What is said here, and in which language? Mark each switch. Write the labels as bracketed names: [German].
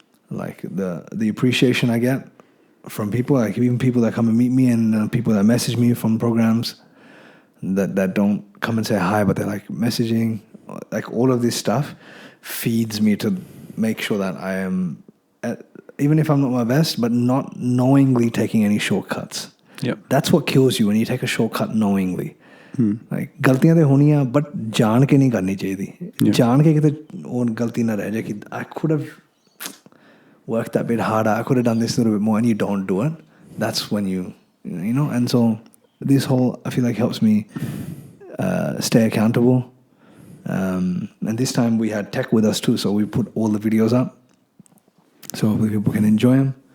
[English] like the appreciation I get from people, like even people that come and meet me and people that message me from programs that don't come and say hi, but they're like messaging, like all of this stuff feeds me to make sure that I am, even if I'm not my best, but not knowingly taking any shortcuts. Yep. That's what kills you when you take a shortcut knowingly. [Hindi] Like गलतियां तो होनी है, but जान के नहीं करनी चाहिए. जान के कितने और गलती ना रह जाए कि [English] I could have worked that bit harder. I could have done this a little bit more, and you don't do it. That's when you know. And so this whole I feel like helps me stay accountable. And this time we had tech with us too, so we put all the videos up so people can enjoy them.